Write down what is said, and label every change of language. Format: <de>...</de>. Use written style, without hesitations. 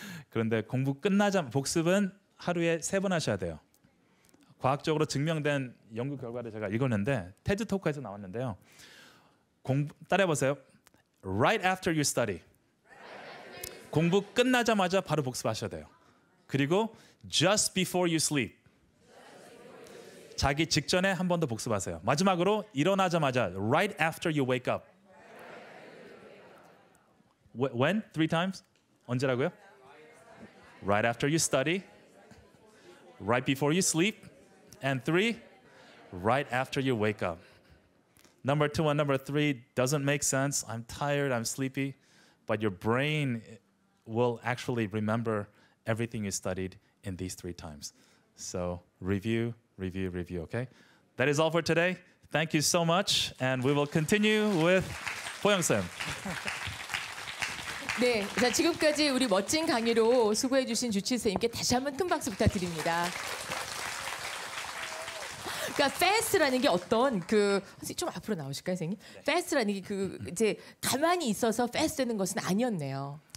<ko>그런데 공부 복습은 하루에 3번 하셔야 돼요. 과학적으로 증명된 연구 결과를 제가 읽었는데 테드 토크에서 나왔는데요. 따라해보세요.</ko> <en>Right after you study.</en> <ko>공부 끝나자마자 바로 복습하셔야 돼요. 그리고</ko> <en>just before you sleep.</en> <ko>자기 직전에 한 번 더 복습하세요. 마지막으로 일어나자마자</ko> <en>right after you wake up. When? 3 times?</en> <ko>언제라고요?</ko> <en>Right after you study. Right before you sleep. And 3, right after you wake up. Number 2 and number 3 doesn't make sense. I'm tired, I'm sleepy. But your brain will actually remember everything you studied in these 3 times. So review, review, review, okay? That is all for today. Thank you so much. And we will continue with 보영쌤.</en> <ko>네, 자 지금까지 우리 멋진 강의로 수고해 주신 주치 선생님께 다시 한번 큰 박수 부탁드립니다. 그러니까 fast라는 게 어떤 그 선생님 좀 앞으로 나오실까요, 선생님? fast라는 게 그 이제 가만히 있어서 fast 되는 것은 아니었네요.</ko>